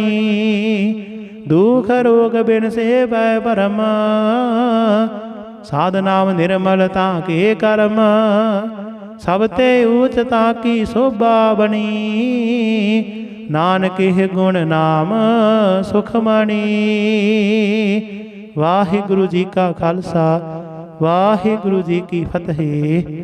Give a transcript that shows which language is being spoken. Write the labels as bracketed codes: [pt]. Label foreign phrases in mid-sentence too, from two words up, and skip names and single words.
[pa] ਦੁਖ ਰੋਗ ਬਿਨ ਸੇ ਪੈ ਪਰਮ, ਸਾਧ ਨਾਮ ਨਿਰਮਲਤਾ ਕੇ ਕਰਮ। ਸਬ ਤੇ ਊਚਤਾ ਕੀ ਸ਼ੋਭਾ ਬਣੀ, ਨਾਨਕ ਗੁਣ ਨਾਮ ਸੁਖ ਮਣਿ। ਵਾਹਿਗੁਰੂ ਜੀ ਕਾ ਖਾਲਸਾ, ਵਾਹਿਗੁਰੂ ਜੀ ਕੀ ਫਤਿਹ।